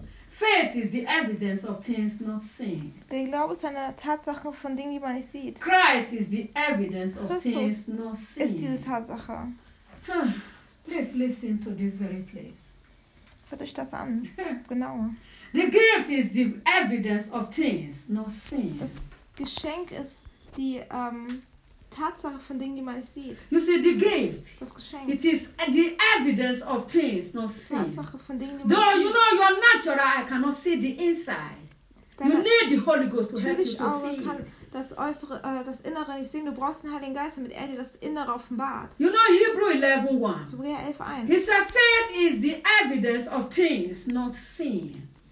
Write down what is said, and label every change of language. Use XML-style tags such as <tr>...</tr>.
<en>Faith is the evidence of things not seen.</en> <de>Der Glaube ist eine Tatsache von Dingen, die man nicht sieht.</de> <en>Christ is the evidence of things not seen.</en> <de>Ist diese Tatsache.</de> <en>Please listen to this very place.</en> <de>Hört euch das an. Genauer.</de> <en>The gift is the evidence of things not seen.</en> <de>Das Geschenk ist die Tatsache von Dingen, die man nicht sieht.</de> <en>You see, the gift.</en> <de>Das Geschenk.</de> <en>It is the evidence of things not seen.</en> <de>Tatsache von Dingen, die man</de> <en>though,</en> <de>sieht.</de> <en>You know, your natural eye cannot see the inside. Deine you need the Holy Ghost to help you to see it.</en> <de>Das Äußere, das Innere nicht sehen. Du brauchst den Heiligen Geist, damit er dir das Innere offenbart.</de> <en>You know, Hebrews 11:1.</en> <de>Hebräer 11:1.</de> <en>He said, faith is the evidence of things not seen.</en>